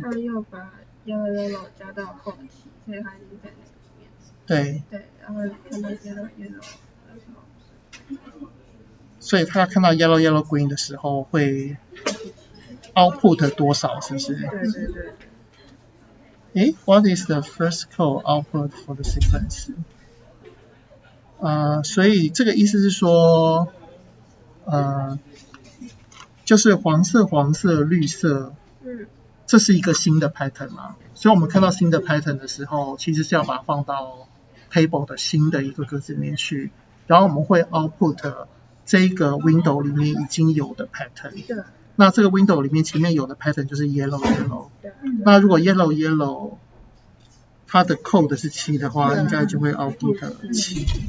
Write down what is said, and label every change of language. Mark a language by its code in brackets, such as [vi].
[zh] 他又把 yellow 加到后期，所以它已经在那个颜色。对，然后看到 yellow 的时候。所以他看到 yellow green 的时候会 output 多少，是不是？对。 [en] What is the first code output for the sequence？ [zh] 所以这个意思是说，就是黄色、绿色，这是一个新的 pattern 嘛。所以我们看到新的 pattern 的时候，其实是要把它放到 table 的新的一个格子里面去，然后我们会 output 这个 window 里面已经有的 pattern， 那这个 window 里面前面有的 pattern 就是 yellow， 那如果 yellow 它的 code 是7的话，应该就会 output 7。